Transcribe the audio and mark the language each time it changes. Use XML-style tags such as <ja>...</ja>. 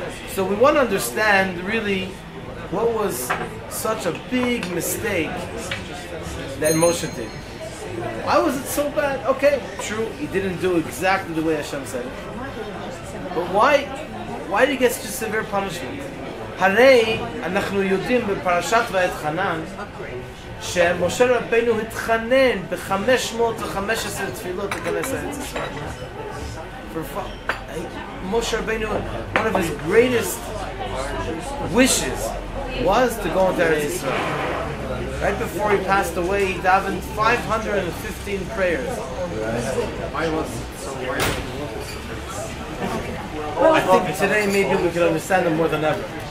<en>So we want to understand really what was such a big mistake that Moshe did. Why was it so bad? Okay, true, he didn't do exactly the way Hashem said it. But why did he get such a severe punishment?</en> <he>הרי אנחנו יודעים בפרשת ואתחנן שמשה רבנו התחנן ב-515 תפילות להיכנס לארץ ישראל.</he> <en>Moshe Rabbeinu, one of his greatest wishes was to go into Eretz Yisrael. Right before he passed away, he davened 515 prayers. Why was it so worried? I think today maybe we can understand them more than ever.</en>